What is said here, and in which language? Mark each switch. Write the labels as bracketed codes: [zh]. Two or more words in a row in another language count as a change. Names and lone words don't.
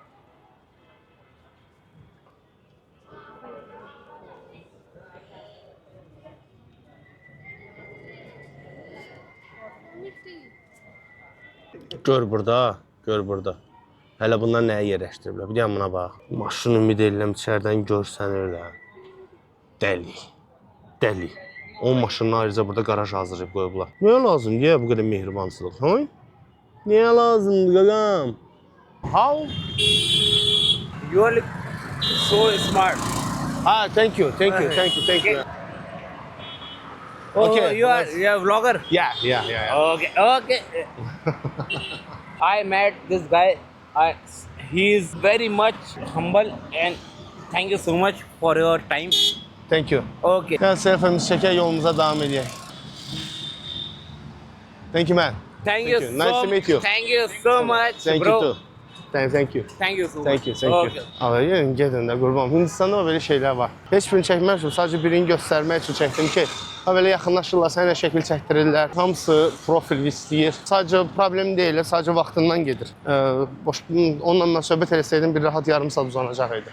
[az] Gör burada. Hələ bunlar nəyə yerləşdiriblər? Bir deyəm buna bax. Maşın ümid edirəm içərdən görsənir də. Dəli. 10 maşının ayrıca burada qaraj hazırlayıb qoyublar. Niyə lazım? Niyə bu qədər mehribansılıq? Niyə lazımdır qaqam? [en] How? You are so smart. Thank you. Oh, Okay, you are a vlogger? Yeah. Okay. I met this guy. He is very much humble and thank you so much for your time. Thank you. Okay. [az] Gel selfie'mizi çəkək, yolumuza davam edək. [en] Thank you, man. Thank you. Nice to meet you. Thank you so much, Thank bro. you too. Thank you. Thank you so much. Thank you. Okay. [az] Abi gelin gedin də qurban. Hindistanda belə şeylər var. Heç birini çəkməmişəm, sadəcə birini göstərmək üçün çəkdim ki, belə yaxınlaşırlar, sənə şəkil çəkdirirlər. Hamısı profil istəyir. Sadəcə problem deyil, sadəcə vaxtından gedir. Onunla mən söhbət eləsəydim bir rahat yarım saat uzanacaq idi.